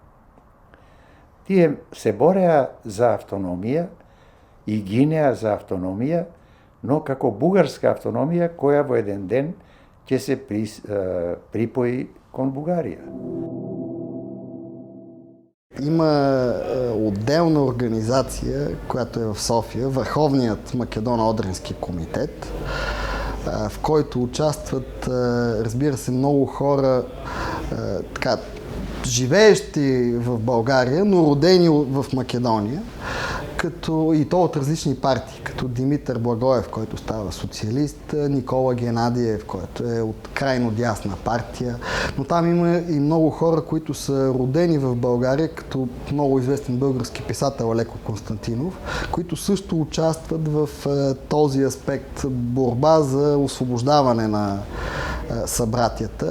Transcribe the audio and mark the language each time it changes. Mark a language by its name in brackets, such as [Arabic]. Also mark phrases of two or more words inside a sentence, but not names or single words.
[Macedonian] Тие се бореа за автономија и гинеа за автономија, но како бугарска автономија која во еден ден ќе се припои кон Бугарија. [Bulgarian] Има отделна организација, която е в София, Върховният Македоно-Одрински комитет, в който участват, разбира се, много хора, живеещи в България, но родени в Македония, като и то от различни партии, като Димитър Благоев, който става социалист, Никола Генадиев, който е от крайно дясна партия, но там има и много хора, които са родени в България, като много известен български писател Алеко Константинов, които също участват в този аспект борба за освобождаване на събратията.